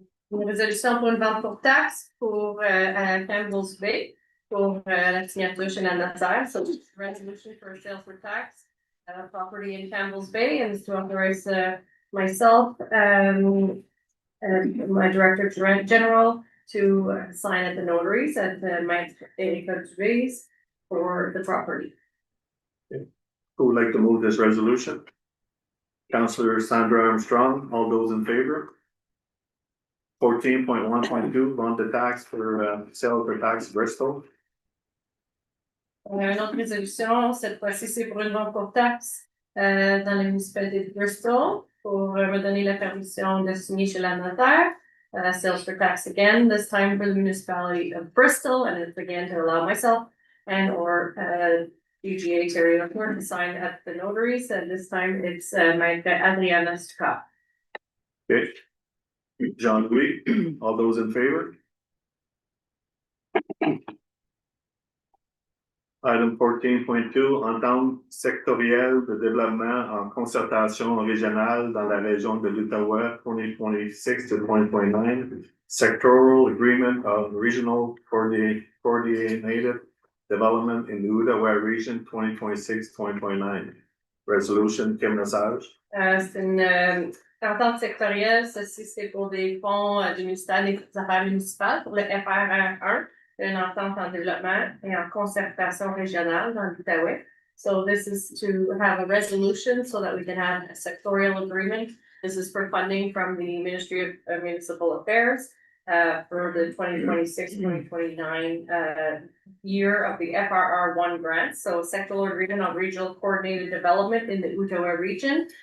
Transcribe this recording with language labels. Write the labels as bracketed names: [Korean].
[French] Une résolution pour une vente pour taxe pour Campbell's Bay pour la signature chez la notaire. [English] So resolution for sales for tax property in Campbell's Bay, and to authorize myself and my director general to sign at the notaries at the Maître for the property. Who would like to move this resolution? Councillor Sandra Armstrong, all those in favor? 14.1.2, [French] vente de taxe [English] for sale for tax Bristol. [French] Une autre résolution, cette fois-ci c'est pour une vente pour taxe dans la municipalité de Bristol pour me donner la permission de signer chez la notaire. [English] Sales for tax again, this time for the municipality of Bristol, and it's again to allow myself and or UGA Terry to sign at the notaries, and this time it's my Adriana Scott. Okay. John Louis, all those in favor? [French] Item 14.2, entente sectorielle de développement en concertation régionale dans la région de l'Outaouais 2026 to 2029. [English] Sectoral agreement of regional coordinated development in the Outaouais region 2026-2029. Resolution, Kim Lesage. [French] C'est une entente sectorielle, ceci c'est pour des fonds du ministère des Affaires municipales, pour le FRR1, une entente en développement et en concertation régionale dans l'Outaouais. [English] So this is to have a resolution so that we can have a sectorial agreement. This is for funding from the Ministry of Municipal Affairs for the 2026-2029 year of the FRR1 grant. So sectoral agreement on regional coordinated development in the Outaouais region.